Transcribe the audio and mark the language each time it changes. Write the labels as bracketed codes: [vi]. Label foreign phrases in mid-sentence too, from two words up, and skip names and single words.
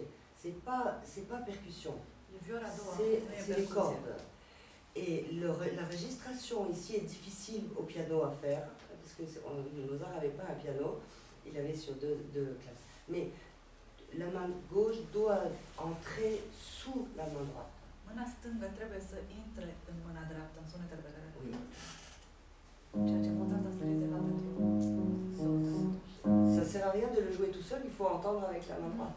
[fr] C'est pas percussion, c'est les cordes. Et la registration ici est difficile au piano à faire, parce que Mozart n'avait pas un piano, il avait sur deux classes. Mais la main gauche doit entrer sous la main droite. [ro] Mâna stângă trebuie să intre în mâna dreaptă, în sunetele pe care le [fr] Oui. [ro] Ceea ce Mozart a rezervat pentru [fr] Ça sert à rien de le jouer tout seul, il faut entendre avec la main droite.